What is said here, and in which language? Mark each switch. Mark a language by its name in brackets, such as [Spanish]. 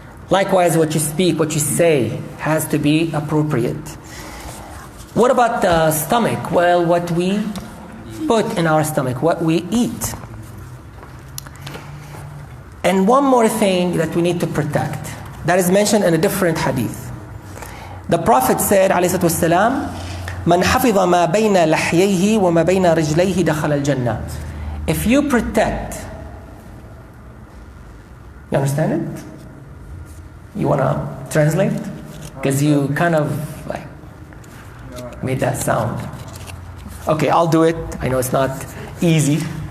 [English] Likewise, what you speak, what you say has to be appropriate. What about the stomach? Well, what we put in our stomach, what we eat. And one more thing that we need to protect, that is mentioned in a different hadith. The Prophet said, [Arabic] alayhi salatu مَنْ حَفِظَ مَا بَيْنَ لَحْيَيْهِ وَمَا بَيْنَ رِجْلَيْهِ دَخَلَ الْجَنَّةِ. [English] If you protect, you understand it? You want to translate? Because you kind of made that sound. Okay, I'll do it. I know it's not easy.